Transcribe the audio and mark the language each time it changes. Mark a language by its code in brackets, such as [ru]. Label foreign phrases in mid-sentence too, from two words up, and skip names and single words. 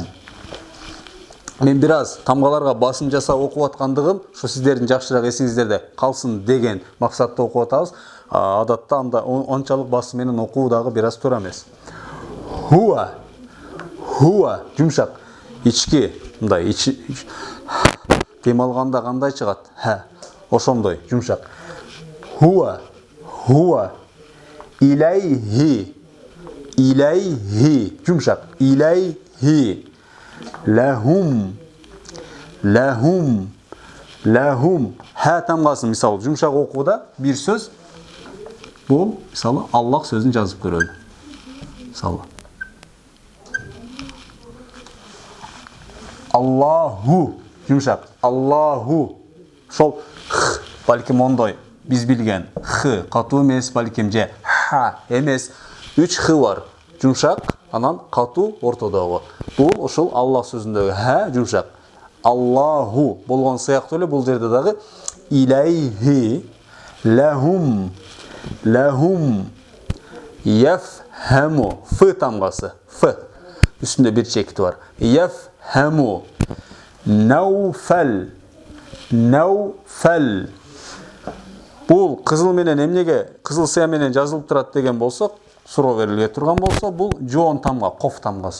[ky] Мен бир аз тамгаларга басым жасап окуп аткандыгым, ушу сиздердин жакшыраак эсиңиздерде калсын деген максатта окуп атабыз. Адатта анда ончалык басым менен окуу дагы бир аз туура эмес. Хуа, хуа, жумшак, ички, мындай дем алганда кандай чыгат? Ха, ошондой, жумшак. Хуа, хуа. [ar] إليه إليه, жумшак, илейхи. لهم لهم لهم. [ky] Ха тамгасы мисалы жумшак окууда бир сөз бул мисалы Аллах сөзүн жазып көрөлү. Мисалы Аллаху, жумшак, Аллаху. Шол х, балким ондой биз билген х катуу эмес, балким же ха эмес. 3 х бар. Жумшак, анан катуу ортодогу. Бул ушул Аллах сөзүндөгү ха жумшак. Аллаху болгон сыяктуу эле бул жерде дагы [ar] إليه لهم لهم يفهمو. [ky] Ф тамгасы. Ф. Үстүндө бир чекити бар. Яфхаму. Науфал, науфал. Бул кызыл менен эмнеге кызыл сыя менен жазылып турат деген болсок, суроо берилге турган болсо, бул жоон тамга, коф тамгасы.